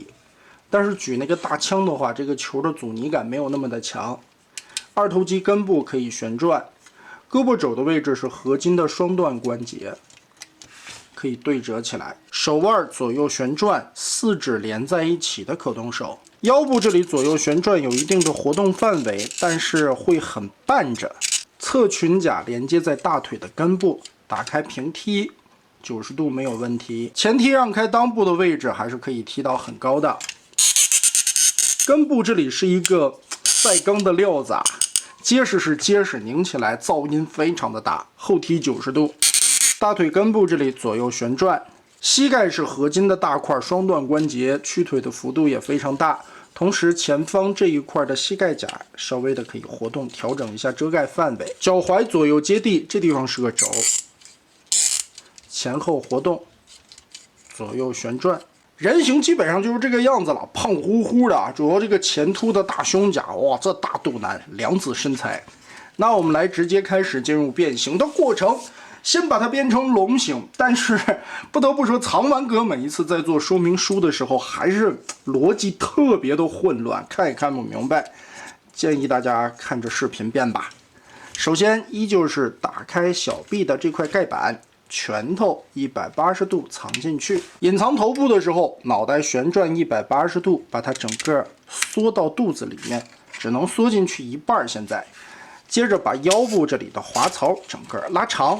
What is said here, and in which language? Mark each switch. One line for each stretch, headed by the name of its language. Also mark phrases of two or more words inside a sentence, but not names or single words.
Chinese: 但是舉那個大槍的話，這個球的阻尼感沒有那麼的強。二头肌根部可以旋轉，胳膊肘的位置是合金的双段關節，可以对折起來。手腕左右旋轉，4指連在一起的可动手。腰部这裡左右旋轉有一定的活動範圍，但是會很半着。側裙甲連接在大腿的根部，打開平踢，90度沒有問題。前踢讓開襠部的位置還是可以踢到很高的。根部這裡是一個賽鋼的料子啊，結實是結實，擰起來噪音非常的大。後踢90度。大腿根部這裡左右旋轉，膝蓋是合金的大塊雙段關節，屈腿的幅度也非常大。同時，前方這一塊的膝蓋甲稍微的可以活动，調整一下遮蓋範圍。腳踝左右接地，這地方是個肘，前後活動，左右旋轉。人形基本上就是这個樣子了，胖乎乎的，主要這個前凸的大胸甲，哇，這大肚腩，良子身材。那我們来直接開始進入变形的過程。先把它变成龙形，但是不得不說，藏丸哥每一次在做說明書的时候，還是邏輯特別的混亂，看也看不明白。建議大家看着視頻變吧。首先，依舊是打開小臂的這塊蓋板，拳頭180度藏進去，隱藏頭部的時候，腦袋旋轉180度，把它整個縮到肚子裡面，只能縮進去一半。現在，接着把腰部這裡的滑槽整個拉長。